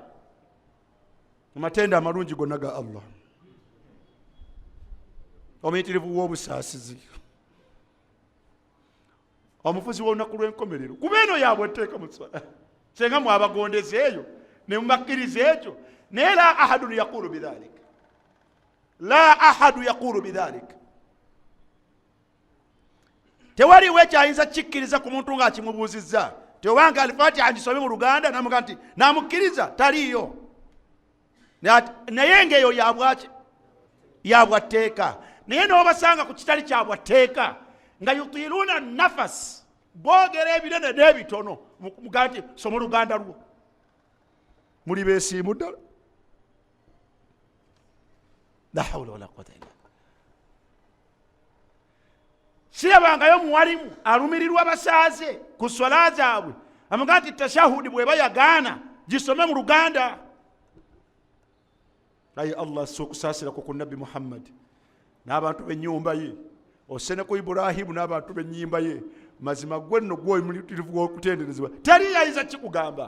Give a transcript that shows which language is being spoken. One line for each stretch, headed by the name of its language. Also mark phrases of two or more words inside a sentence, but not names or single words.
Ganda: Amatenda amalungi gonna ga Allah. Omuyitirivu w'obusaasizi. Omufuzi w'olunaku lw'enkomerero. Kuba eno yaabwe etteeka mu swala. Senga mwabagondeza eyo ne mubakkiriza ekyo.
Arabic: Naye لا أحد يقول بذلك. لا أحد يقول بذلك.
Ganda: Tewaliwo ekyayinza kikkiriza ku muntu ng'akimubuuzizza. Tewanga Al-Fatiha ngisome mu Luganda namuga nti namukkiriza taliyo. Naye ng'eyo yabwatteeka. Naye n'obasanga ku kitali kyabwatteeka nga
Arabic: يطيلون نفس
Ganda: boogera ebinene n'ebitono muga nti soma Oluganda lwo. Muli beesiimu ddala.
Arabic: لا حول ولا قوة إلا بالله.
Ganda: Sirabangayo muwalimu alumirirwa basaaze ku swala zaabwe amuga nti tashahudi bweba yagaana gisome mu Luganda. Ayi Allah sokusaasira ku Nabi Muhammad n'abantu b'ennyumba ye osene ku Ibrahimu n'abantu b'ennyumba ye mazima gwe nno gwe omuyitirivu gw'okutenderezebwa teri yayinza kikugamba.